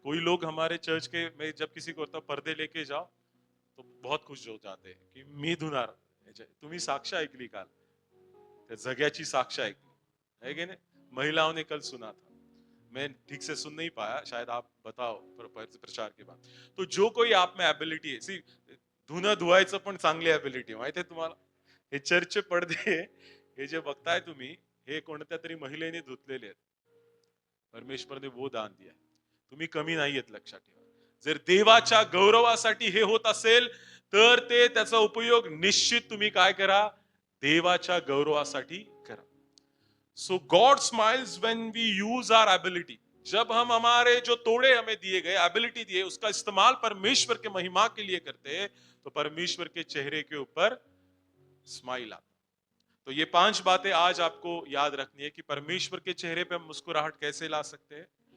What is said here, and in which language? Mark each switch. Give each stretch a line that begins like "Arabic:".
Hindi: कोई लोग हमारे चर्च के में जब किसी को होता पर्दे लेके जाओ तो बहुत खुश हो जाते हैं
Marathi: की मी धुणार तुम्ही साक्ष ऐकली
Hindi: काल, त्या जग्याची साक्ष ऐकली है की नहीं? महिलाओं ने कल सुना था, मैं ठीक से सुन नहीं पाया, शायद आप बताओ प्रचार के बाद।
Marathi: तो जो कोई आप में एबिलिटी आहे, सी धुणं धुवायचं पण चांगली एबिलिटी माहिती आहे तुम्हाला? हे चर्चचे पडदे हे जे बघताय तुम्ही, हे कोणत्या तरी महिलेने धुतलेले आहेत.
Hindi: परमेश्वरने वो दान दिया
Marathi: आहे. तुम्ही कमी नाहीयेत, लक्षात ठेवा. जर देवाच्या गौरवासाठी हे होत असेल तर ते त्याचा उपयोग निश्चित तुम्ही काय करा, देवाच्या गौरवासाठी करा.
English: So God smiles when we use our ability.
Hindi: जब हम हमारे जो तोड़े हमें दिए गए एबिलिटी दिए उसका इस्तेमाल परमेश्वर के महिमा के लिए करते हैं तो परमेश्वर के चेहरे के ऊपर स्माइल आता। तो ये 5 बातें आज आपको याद रखनी है कि परमेश्वर के चेहरे पे हम मुस्कुराहट कैसे ला सकते हैं।